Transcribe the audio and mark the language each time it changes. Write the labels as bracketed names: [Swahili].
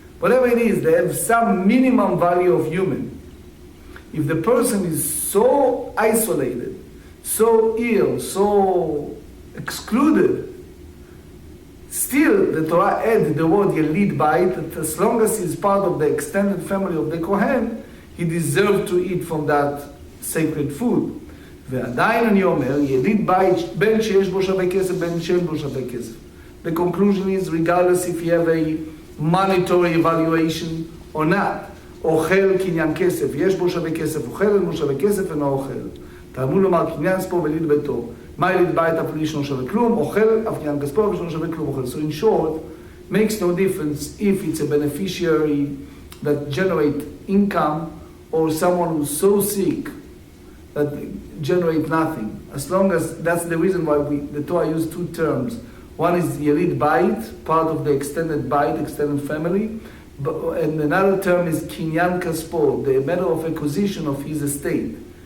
[English] Whatever it is, they have some minimum value of human. If the person is so isolated, so ill, so excluded, still the Torah adds the word Yelid Bait, that as long as he's part of the extended family of the Kohen, he deserves to eat from that sacred food. [Hebrew] ועדיין אני אומר, יליד בית בין שיש בו שווה כסף, בין שאין בו שווה כסף. [English] The conclusion is, regardless if you have a monetary evaluation or not, [Hebrew] אוכל קניין כסף, יש בו שווה כסף, אוכל אין בו שווה כסף, אינו אוכל. תלמוד לומר, קניין ספור וליד ביתו. מה יליד בית אף לי שאינו שווה כלום, אוכל, אף קניין כספור ושאינו שווה כלום, אוכל. [English] So in short, makes no difference if it's a beneficiary that generate income or someone who's so sick that generate nothing. As long as, that's the reason why the Torah used two terms. One is Yelid Bait, part of the extended Bait, extended family, and another term is Kinyan Kaspo, the matter of acquisition of his estate.